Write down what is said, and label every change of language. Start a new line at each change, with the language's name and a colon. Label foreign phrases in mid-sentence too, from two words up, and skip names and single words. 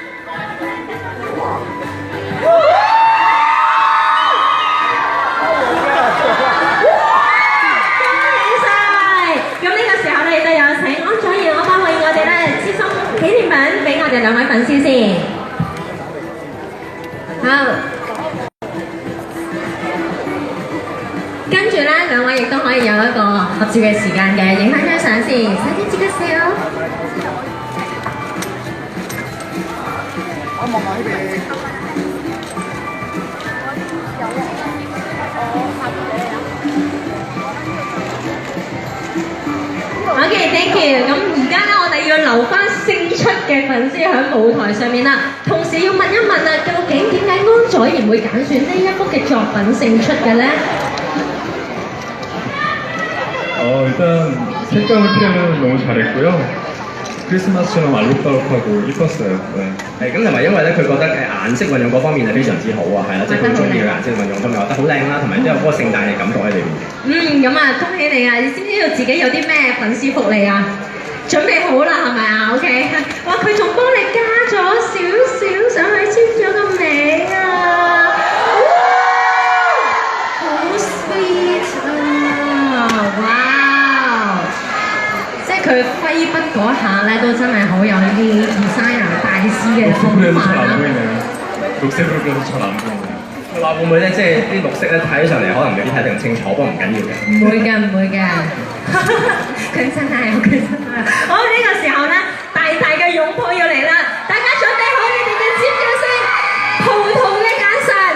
Cantonese: 俾我哋兩位粉絲先，好，跟住咧兩位亦都可以有一個合照嘅時間嘅，影翻張相先，快啲接個笑。我望下呢邊。
English: OK，thank you。
Cantonese: 咁而家咧，我哋要留翻勝出嘅粉絲喺舞台上面啦。同時要問一問啊，究竟點解安宰賢會揀選呢一幅嘅作品勝出嘅咧？
Korean: 일단 색감을 표현을 너무 잘했고요. 크리스마스처럼 알록달록하고 이뻤어요. 네.
Cantonese: 咁同埋因為咧，佢覺得顏色運用嗰方面係非常之好啊，係啦，即係佢中意嘅顏色運用，同埋畫得好靚啦，同埋都有嗰個聖誕嘅感覺喺裏邊。咁啊，恭喜你啊！你知唔知道自己有啲咩粉絲福利啊？準備好啦，係咪啊 ？OK， 哇！佢仲幫你加咗少少上去，簽咗個名啊！好 sweet 啊！佢揮筆嗰下咧，都真係好有啲 designer 大師嘅風
Korean: 녹색으로 해서
Cantonese: 範
Korean: 잘 안
Cantonese: 啦。
Korean: 보이네요. 녹색으로 그려서 잘 안 보이네요.
Cantonese: 佢話會唔會咧，即係啲綠色咧睇起上嚟可能未必睇得咁清楚，不過唔緊要嘅。唔會嘅，唔會嘅。佢真係好，佢真係好。呢個時候咧，大大嘅擁抱要嚟啦！大家準備好你哋嘅尖叫聲、葡萄嘅眼神。